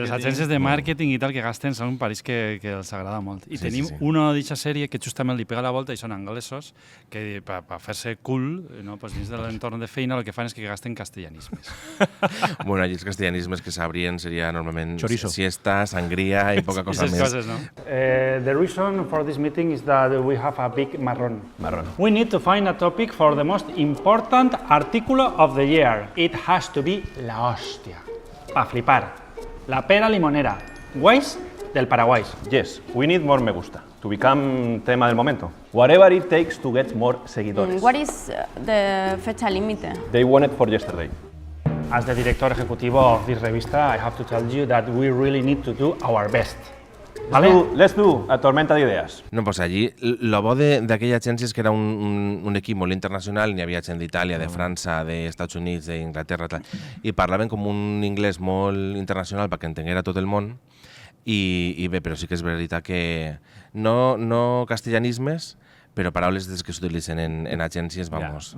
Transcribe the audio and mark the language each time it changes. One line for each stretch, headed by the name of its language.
Catalan: De les agències de màrqueting i tal, que gasten, són un país que els agrada molt. I tenim una d'aquesta sèrie que justament li pega la volta i són anglesos que per fer-se cool, dins de l'entorn de feina, el que fan és que gasten castellanismes. Bueno, allí els castellanismes que sabrien seria normalment chorizo, siesta, sangria i poca cosa més. Coses, no?
English: The reason for this meeting is that we have a big marrón. We need to find a topic for the most important artículo of the year. It has to be
Spanish: la hostia. Pa flipar. La pera limonera. Ways del Paraguay.
English: Yes, we need more
Spanish: me gusta
English: to become
Spanish: tema del momento.
English: Whatever it takes to get more seguidores. What is the
Spanish: fecha límite?
English: They want it for yesterday. As the
Spanish: director ejecutivo
English: of this revista, I have to tell you that we really need to do our best. Let's do a
Catalan: tormenta d'idees. No, pues allí, lo bo d'aquella agència és que era un equip molt internacional, n'hi havia gent d'Itàlia, de França, d'Estats Units, d'Inglaterra, i parlaven com un anglès molt internacional perquè entenguera tot el món, i bé, però sí que és veritat que no castellanismes, però paraules que s'utilitzen en agències, vamos...